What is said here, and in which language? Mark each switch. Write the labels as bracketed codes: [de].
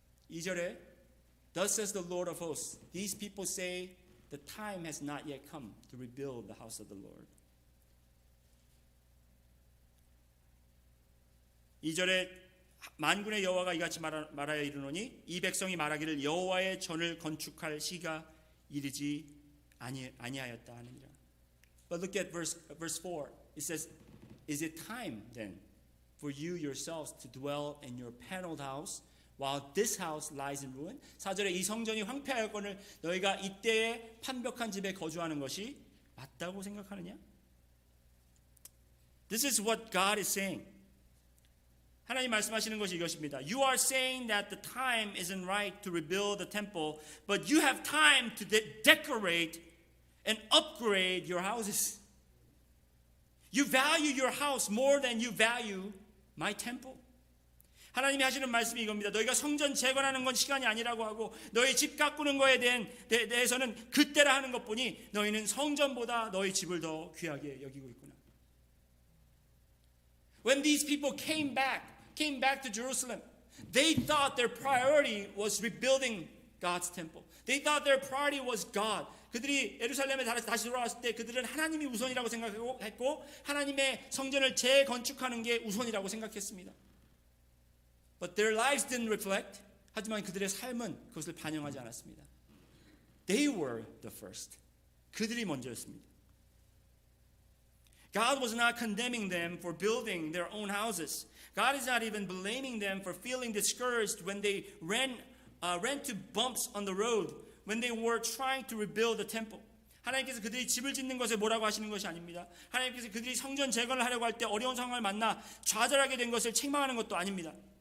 [ko] 2절에 [en] Thus says the Lord of hosts, these people say the time has not yet come to rebuild the house of the Lord. [ko] 2절에 만군의 여호와가 이같이 말하여 이르노니 이 백성이 말하기를 여호와의 전을 건축할 시가 이르지 아니하였다 하느니라. [en] But look at verse 4. It says, Is it time then for you yourselves to dwell in your paneled house while this house lies in ruin. [ko] 4절에 이 성전이 황폐하였거늘 너희가 이때에 판벽한 집에 거주하는 것이 맞다고 생각하느냐? [en] This is what God is saying. [ko] 하나님 말씀하시는 것이 이것입니다. [en] You are saying that the time isn't right to rebuild the temple, but you have time to decorate and upgrade your houses. You value your house more than you value my temple. [ko] 하나님이 하시는 말씀이 이겁니다. 너희가 성전 재건하는 건 시간이 아니라고 하고 너희 집 가꾸는 거에 대해서는 그때라 하는 것뿐이 너희는 성전보다 너희 집을 더 귀하게 여기고 있구나. [en] When these people came back to Jerusalem, they thought their priority was rebuilding God's temple. They thought their priority was God. [ko] 그들이 예루살렘에 다시 돌아왔을 때 그들은 하나님이 우선이라고 생각했고 하나님의 성전을 재건축하는 게 우선이라고 생각했습니다. [en] But their lives didn't reflect. [ko] 하지만 그들의 삶은 그것을 반영하지 않았습니다. [en] They were the first. [ko] 그들이 먼저였습니다. [en] God was not condemning them for building their own houses. God is not even blaming them for feeling discouraged when they ran to bumps on the road when they were trying to rebuild the temple. [ko] 하나님께서 그들이 집을 짓는 것에 뭐라고 하시는 것이 아닙니다. 하나님께서 그들이 성전 재건을 하려고 할 때 어려운 상황을 만나 좌절하게 된 것을 책망하는 것도 아닙니다.